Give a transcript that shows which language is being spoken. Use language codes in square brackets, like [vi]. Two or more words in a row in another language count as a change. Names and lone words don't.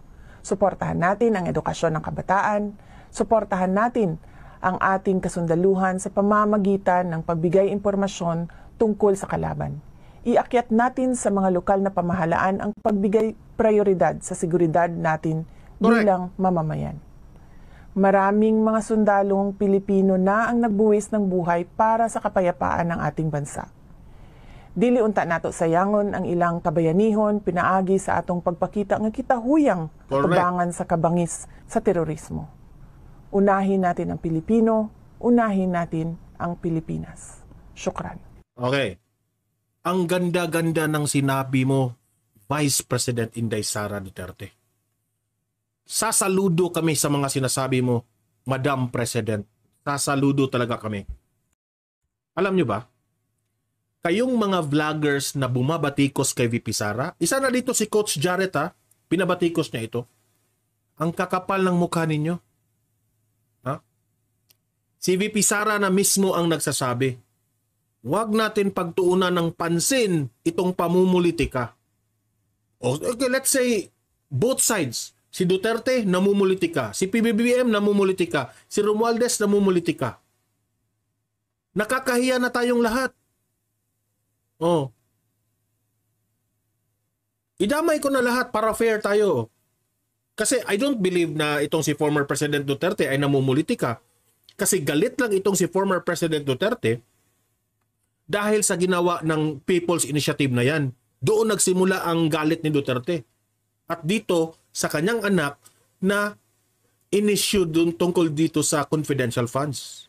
[tl] Suportahan natin ang edukasyon ng kabataan, suportahan natin ang ating kasundaluhan sa pamamagitan ng pagbigay impormasyon tungkol sa kalaban. Iakyat natin sa mga lokal na pamahalaan ang pagbigay prioridad sa seguridad natin bilang mamamayan. Maraming mga sundalong Pilipino na ang nagbuwis ng buhay para sa kapayapaan ng ating bansa. [ceb] Dili unta nato sayangon ang ilang kabayanihon pinaagi sa atong pagpakita nga kita huyang tubangan sa kabangis sa terorismo. [tl] Unahin natin ang Pilipino, unahin natin ang Pilipinas. Syukran. Okay. Ang ganda-ganda ng sinabi mo, Vice President Inday Sara Duterte. Sasaludo kami sa mga sinasabi mo, Madam President. Sasaludo talaga kami. Alam nyo ba, kayong mga vloggers na bumabatikos kay VP Sara, isa na dito si Coach Jarrett pinabatikos niya ito. Ang kakapal ng mukha ninyo. Si VP Sara na mismo ang nagsasabi, huwag natin pagtuunan ng pansin itong pamumulitika. [en] Okay, let's say, both sides. [tl] Si Duterte, namumulitika. Si PBBM, namumulitika. Si Romualdez, namumulitika. Nakakahiya na tayong lahat. Idamay ko na lahat para fair tayo. Kasi [en] I don't believe [tl] na itong si former President Duterte ay namumulitika. Kasi galit lang itong si former President Duterte dahil sa ginawa ng People's Initiative na yan. Doon nagsimula ang galit ni Duterte. At dito, sa kanyang anak na in-issue dun tungkol dito sa confidential funds.